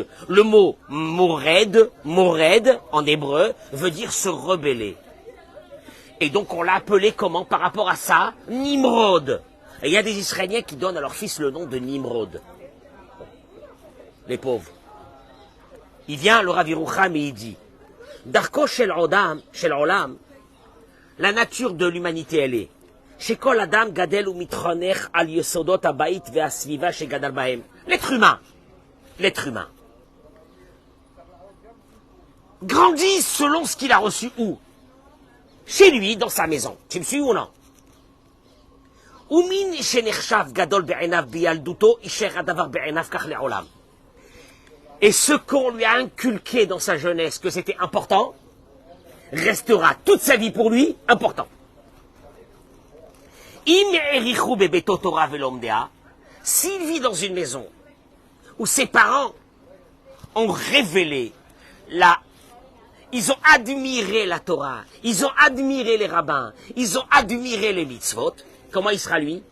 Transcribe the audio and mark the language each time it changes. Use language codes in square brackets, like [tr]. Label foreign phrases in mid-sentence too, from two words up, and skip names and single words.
[fr] Le mot Mored, en hébreu, veut dire se rebeller. Et donc on l'a appelé comment par rapport à ça? Nimrod. Et il y a des Israéliens qui donnent à leur fils le nom de Nimrod. Les pauvres. Il vient, le Rav Yerucham, et il dit, [he] דרכו של עולם, [fr] la nature de l'humanité, elle est, [he] שכל אדם גדל ומתחנך על יסודות הבית והסביבה שגדל בהם. [fr] L'être humain, grandit selon ce qu'il a reçu où? Chez lui, dans sa maison. Tu me suis ou non? [he] ומה שנחשב גדול בעיניו בילדותו נשאר הדבר בעיניו כך לעולם. [fr] Et ce qu'on lui a inculqué dans sa jeunesse, que c'était important, restera toute sa vie pour lui important. S'il vit dans une maison où ses parents ont révélé ils ont admiré la Torah, ils ont admiré les rabbins, ils ont admiré les mitzvot, comment il sera lui?